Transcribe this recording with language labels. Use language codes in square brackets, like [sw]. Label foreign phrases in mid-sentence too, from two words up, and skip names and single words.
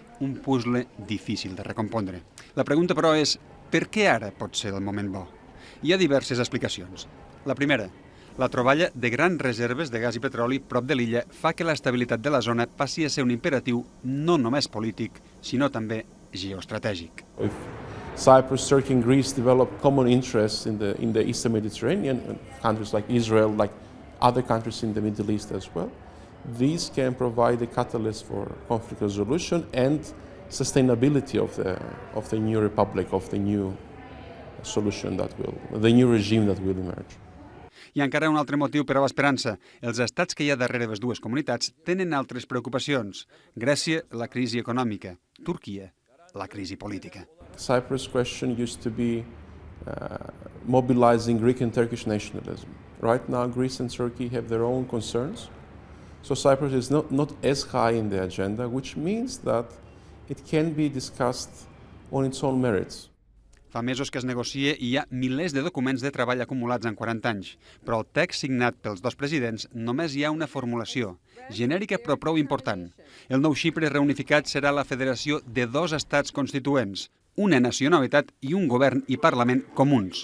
[ca] Un puzzle difícil de recompondre. La pregunta, però, és per què ara pot ser el moment bo? Hi ha diverses explicacions. La primera, la troballa de grans reserves de gas i petroli prop de l'illa fa que l'estabilitat de la zona passi a ser un imperatiu no només polític, sinó també geoestratègic. [en] Cyprus, Turkey and Greece develop common interests in the Eastern Mediterranean, and countries like Israel, like other countries in the Middle East as well. These can provide a catalyst for conflict resolution and sustainability of the new republic, of the new solution the new regime that will emerge. [ca] I encara un altre motiu per a l'esperança. Els estats que hi ha darrere les dues comunitats tenen altres preocupacions. Grècia, la crisi econòmica. Turquia, la crisi política. [en] Cyprus question used to be mobilizing Greek and Turkish nationalism. Right now, Greece and Turkey have their own concerns. So Cyprus is not as high in the agenda, which means that it can be discussed on its own merits. [ca] Fa mesos que es negocia i hi ha milers de documents de treball acumulats en 40 anys, però el text signat pels dos presidents només hi ha una formulació, genèrica però prou important. El nou Xipre reunificat serà la federació de dos estats constituents, una nacionalitat i un govern i parlament comuns.